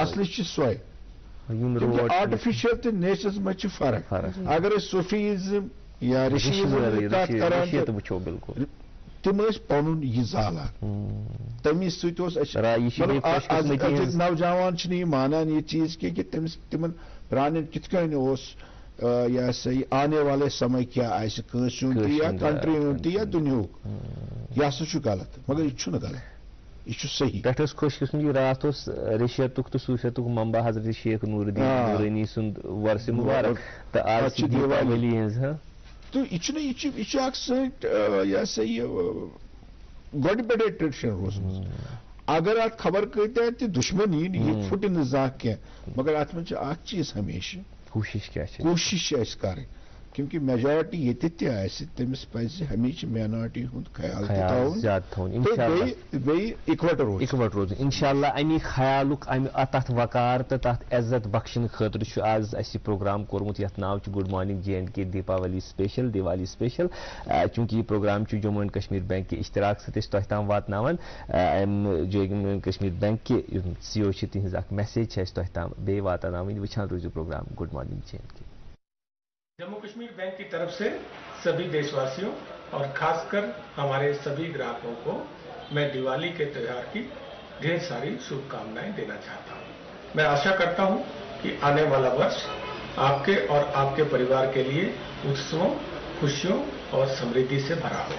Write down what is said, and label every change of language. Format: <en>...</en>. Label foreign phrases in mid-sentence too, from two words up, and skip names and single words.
<ks>اصلٕچ چھِ سۄے آرٹِفِشل تہٕ نیچرس منٛز چھِ فرق اگر أسۍ صوفیزم یا رشیزم کتھ کران تِم ٲسۍ پنُن یہِ زالان تمہِ سۭتۍ اوس اَسہِ نوجوان چھِنہٕ یہِ مانان یہِ چیٖز کینٛہہ کہِ تِمن پرانٮ۪ن کِتھ کٔنۍ اوس یہِ ہسا یہِ</ks> <hi>आने वाले समय</hi> <ks>کیٛاہ آسہِ کٲنٛسہِ ہُنٛد تہِ یا کنٹری ہُنٛد تہِ یا دُنیہُک یہِ ہسا چھُ غلط مگر یہِ چھُنہٕ غلط یہ صحیح پٮ۪ٹھ ٲس خۄش قٕسمٕچ راتھ اوس ریشیتُک تہٕ صوٗفیتُک منبع حضرت شیخ نوٗرالدیٖن نوٗرانی سُنٛد وۄرثہِ مُبارک تہٕ آز چھِ دیوالی ہٕنٛز تہٕ یہِ چھُنہٕ یہِ چھُ اکھ سٲنۍ یہِ ہسا یہِ گۄڈٕ پٮ۪ٹھے ٹریڈِشن روٗزمٕژ اگر اتھ خبر کۭتیاہ تہِ دُشمن یی نہٕ یہِ پھُٹہِ نہٕ زانٛہہ کینٛہہ مگر اتھ منٛز چھُ اکھ چیٖز ہمیشہِ کوٗشِش کیٛاہ چھِ کوٗشِش چھِ اَسہِ کَرٕنۍ کیونکہِ میجارٹی ییٚتہِ تہِ آسہِ تٔمِس پَزِ ہمیشہِ مینارٹی ہُنٛد خیال زیادٕ تھاوُن بیٚیہِ اِکوَٹ روزُن اِنشاء اللہ اَمی خیالُک تَتھ وقار تہٕ تَتھ عزت بخشنہٕ خٲطرٕ چھُ آز اَسہِ یہِ پروگرام کوٚرمُت یَتھ ناو چھُ گُڈ مارنِنٛگ جے اینڈ کے دیپاولی سپیشل دیوالی سپیشل چوٗنٛکہِ یہِ پروگرام چھُ جموں اینڈ کشمیٖر بینک کہِ اشتراک سۭتۍ أسۍ تۄہہِ تام واتناوان اَمہِ جموں اینڈ کشمیٖر بینک کہِ یِم سی او چھِ تِہنٛز اکھ میسیج چھِ اَسہِ تۄہہِ تام بیٚیہِ واتناوٕنۍ وٕچھان روٗزِو پروگرام گُڈ مارنِنٛگ جے اینڈ کے</ks> <hi>जम्मू कश्मीर बैंक की तरफ से सभी देशवासियों और खासकर हमारे सभी ग्राहकों को मैं दिवाली के त्यौहार की ढेर सारी शुभकामनाएं देना चाहता हूं। मैं आशा करता हूं कि आने वाला वर्ष आपके और आपके परिवार के लिए उत्सवों, खुशियों और समृद्धि से भरा हो।</hi>